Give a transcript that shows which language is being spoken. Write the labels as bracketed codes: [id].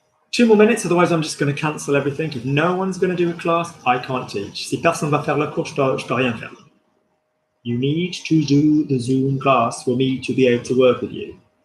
[en] 2 more minutes, otherwise I'm just going to cancel everything. If no one's going to do a class, I can't teach. [fr] Si personne va faire le cours, je peux rien faire. [en] You need to do the Zoom class for me to be able to work with you.